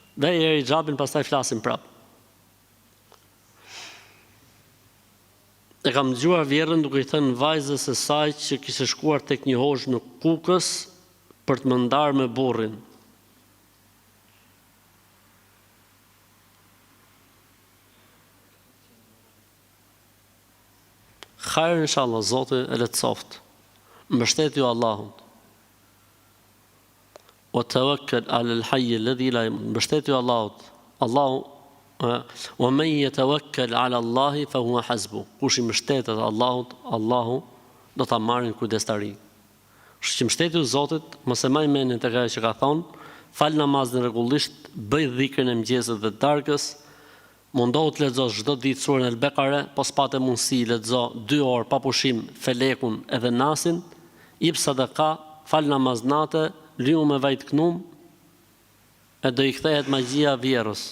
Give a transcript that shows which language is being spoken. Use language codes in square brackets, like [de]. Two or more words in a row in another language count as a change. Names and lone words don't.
[sq] Dhe e hijabin, pastaj flasim prap. E kam dëgjuar vjerën duke i thënë vajzës së saj që kishte shkuar tek një hozh në Kukës për të më ndarë me burrin. [ar] خير إن شاء الله, [sq] Zoti e lehtësoft. Mbështetju Allahun. [ar] وتوكل على الحي الذي لا يموت. [sq] Mbështetju Allahut. [ar] ومن يتوكل على الله فهو حسبه. [sq] Kush i mbështetet Allahut, Allahu do ta marrë në kujdestari. Kështu që mbështetju Zotit, mos e maj mendin tek ajo që ka thonë, fal namazin rregullisht, bëj dhikrën e mëngjesit dhe darkës, mundohu të lexosh çdo ditë surën El-Bekare, po s'pate mundësi lexo 2 orë pa pushim Felekun edhe Nasin, jep sadaka, fal namaz natë, liu me vaj të knum, e do i kthehet magjia vjerës.